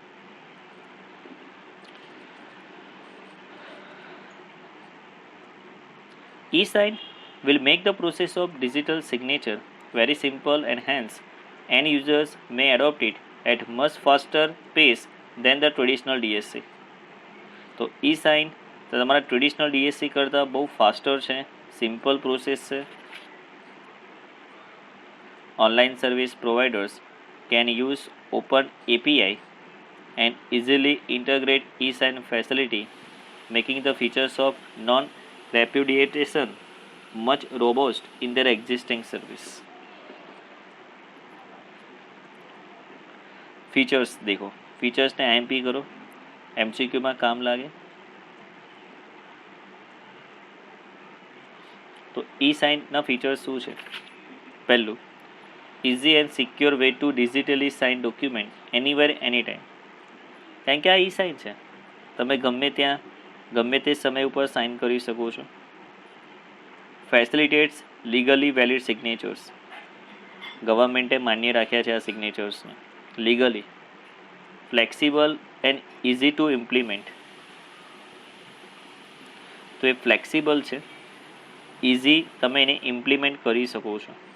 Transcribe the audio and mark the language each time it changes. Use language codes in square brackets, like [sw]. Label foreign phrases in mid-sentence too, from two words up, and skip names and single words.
[en] E-sign will make the process of digital signature very simple and hence end users may adopt it at much faster pace than the traditional DSC. [gu] તો E-sign તો તમારા ટ્રેડિશનલ DSC કરતાં બહુ ફાસ્ટર છે, [en] simple process [gu] છે. [en] Online service providers can use open API and easily integrate E-sign facility, making the features of non-repudiation much robust in their existing service. [gu] ફીચર્સ દેખો, ફીચર્સને IMP કરો, MCQમાં કામ લાગે. તો E-sign ફીચર્સ શું છે? પહેલું, [en] easy and secure way to digitally sign document anywhere anytime. [gu] કારણ કે આ E-sign છે, તમે ગમે ત્યાં ગમે તે સમય ઉપર સાઇન કરી શકો છો. [en] facilitates legally valid signatures, [gu] ગવર્મેન્ટે માન્ય રાખ્યા છે આ સિગ્નેચર્સને લીગલી. [en] flexible and easy to implement, [gu] તો એ ફ્લેક્સિબલ છે, ઇઝી તમે એને ઇમ્પ્લિમેન્ટ કરી શકો છો.